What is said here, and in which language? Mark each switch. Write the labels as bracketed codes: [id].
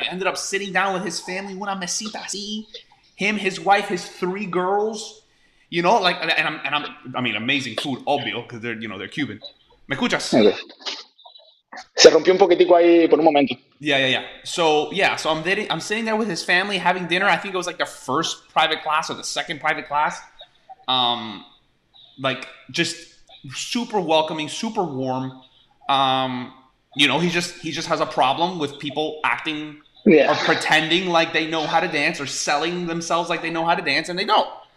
[en] I ended up sitting down with his family, [es] una mesita así. [en] Him, his wife, his 3 girls. Like, and I'm amazing food, obvio, because they're Cuban. [es] ¿Me escuchas? [en] Okay. [es] Se rompió un poquitico ahí por un momento. [en] Yeah. So I'm sitting there with his family having dinner. I think it was like the first private class or the second private class. Like, just super welcoming, super warm. He just has a problem with people acting or pretending like they know how to dance, or selling themselves like they know how to dance, and they don't.